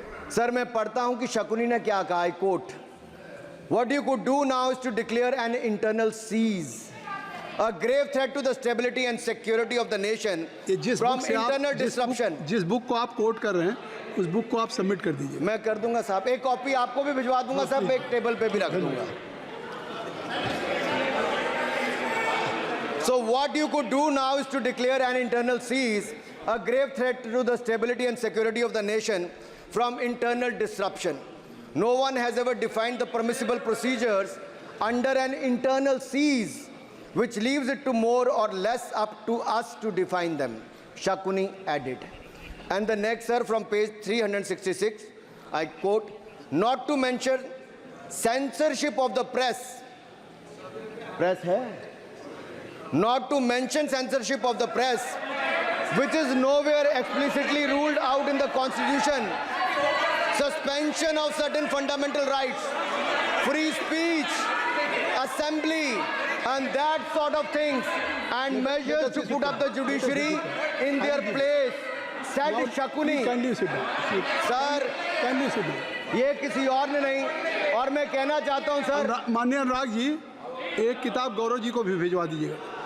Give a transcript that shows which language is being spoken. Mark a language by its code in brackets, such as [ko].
[hi] Sir, मैं पढ़ता हूं कि शकुनी ने क्या कहा, [en] I quote, what you could do now is to declare an internal siege, a grave threat to the stability and security of the nation from internal disruption। [hi] जिस book को आप कोट कर रहे हैं उस बुक को आप सबमिट कर दीजिए। मैं कर दूंगा साहब, एक कॉपी आपको भी भिजवा दूंगा साहब, एक टेबल पे भी रख दूंगा। [en] So what you could do now is to declare an internal siege, a grave threat to the stability and security of the nation from internal disruption. No one has ever defined the permissible procedures under an internal siege, which leaves it to more or less up to us to define them, Shakuni added. And the next, sir, from page 366, I quote, not to mention censorship of the press. Press hai? Not to mention censorship of the press, which is nowhere explicitly ruled out in the Constitution. Suspension of certain fundamental rights, free speech, assembly, and that sort of things, and measures to put up the judiciary in their place, said Shakuni. [hi] Sir, ये किसी और ने नहीं, और मैं कहना चाहता हूँ सर, माननीय अनुराग जी, एक किताब गौरव जी को भी भिजवा दीजिएगा।